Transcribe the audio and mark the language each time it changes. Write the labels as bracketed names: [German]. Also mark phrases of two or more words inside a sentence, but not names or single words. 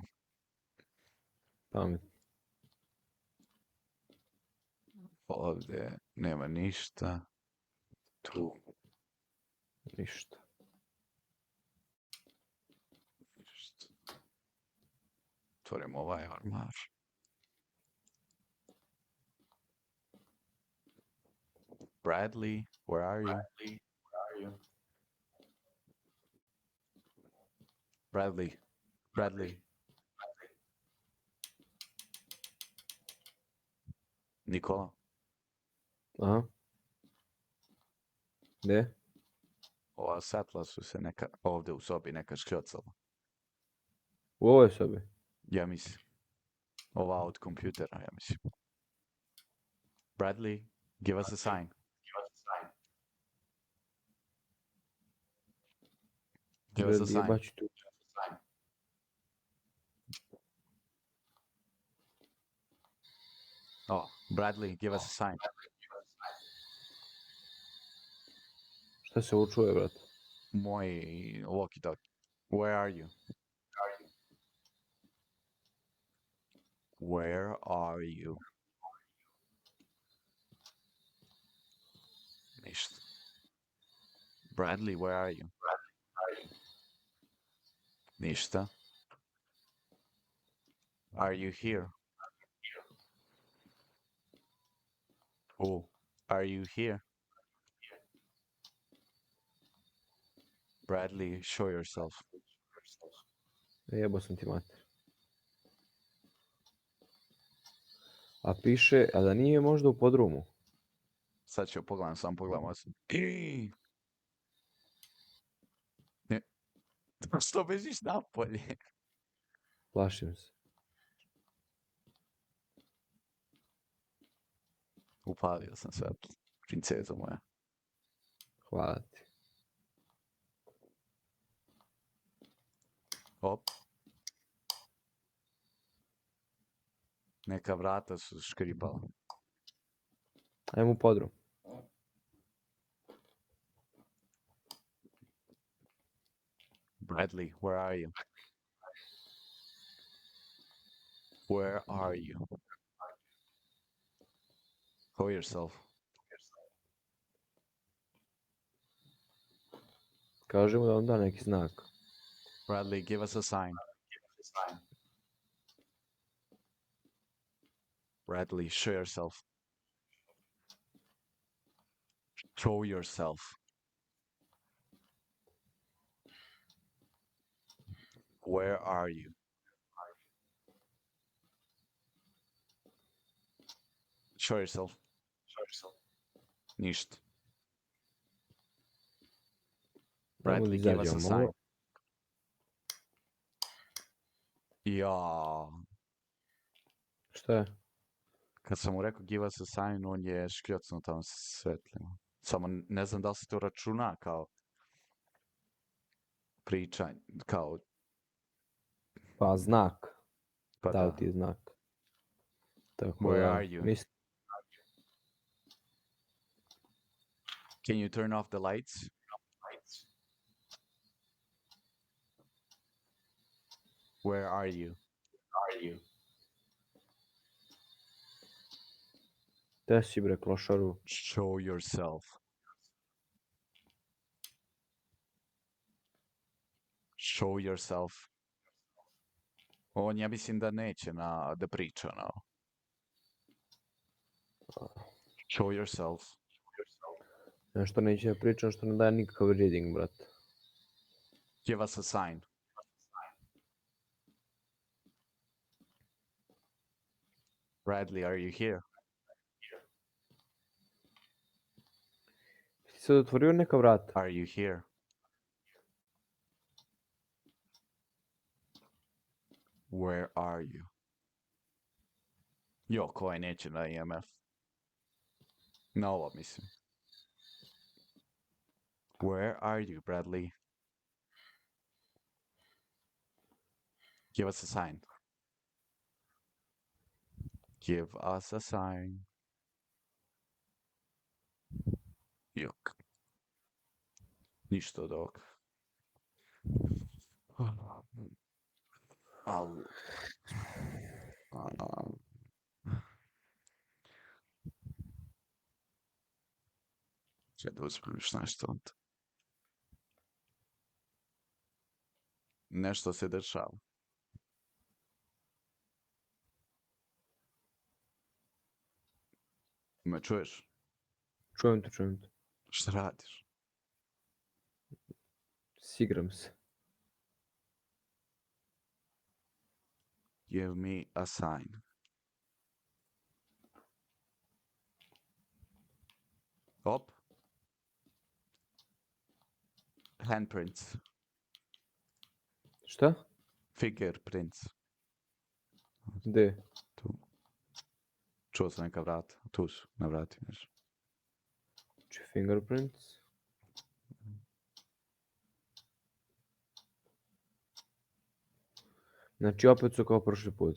[Serbian] Pametno. Ovdje nema ništa. Tu. Ništa. Otvorimo ovaj ormar. [English] Bradley, where are you? Bradley. [Serbian] Nikola. Aha. Gdje? Ova satla su se ovdje u sobi neka škljocala. U ovoj sobi? Ja mislim. Ova od kompjutera, ja mislim. [English] Bradley, give us a sign. Give us a sign. [Serbian] Baći tu. [English] Oh, Bradley, give us a sign. [Serbian] Šta se ovo čuje, brate? Moj walkie-talkie. [English] Where are you? Where are you? [Serbian] Ništa. [English] Bradley, where are you? Ništa. Are you here? Oh, are you here? Bradley, show yourself. [Serbian] Jebo sam ti mater. A piše, a da nije možda u podrumu? Sad ću pogledam, sam pogledam. Ne. Što bežiš napolje? Plašim se. Upalio sam sve, princezo moja. Hvala ti. Op. Neka vrata su škripala. Ajmo u podrum. [English] Bradley, where are you? Where are you? Show yourself. [Serbian] Kažemo da vam da neki znak. [English] Bradley, give us a sign. Bradley, show yourself. Show yourself. Where are you? Show yourself. Ništa. Bradley, give us a sign. [Serbian] Ja. Šta je? Kad sam mu rekao [English] give us a sign, [Serbian] on je škljocno tamo svetlima. Samo ne znam da li se to računa kao pričanje, kao... Pa znak. Pa Dao da. ti je znak. Tako [English] Where [Serbian] da, [English] are you? Can you turn off the lights? Where are you? [Serbian] Gde si bre, klošaru? [English] Show yourself. Show yourself. [Serbian] On ja mislim da neće da priča, no. [English] Show yourself. [Serbian] Nešto neće da pričam što ne daje nikakav reading, brate. [English] Give us a sign. Bradley, are you here? [Serbian] Ti sad otvorio neka vrata? [English] Are you here? Where are you? [Serbian] Jo, koji neće na EMF? Na ovo mislim. [English] Where are you, Bradley? Give us a sign. Give us a sign. [Serbian] Jok. Ništa od ovog. Al... Čekaj da uzmem još nešto onda. Nešto se dešava. Me čuješ? Čujem te. Šta radiš? Sigram se. [English] Give me a sign. [Serbian] Op. [English] Handprints. [Serbian] Šta? [English] Fingerprints. [Serbian] Gde? Tu. Čuo sam neka vrata. Tu su, na vrati nešto. Znači fingerprints. Znači opet su kao prošli put.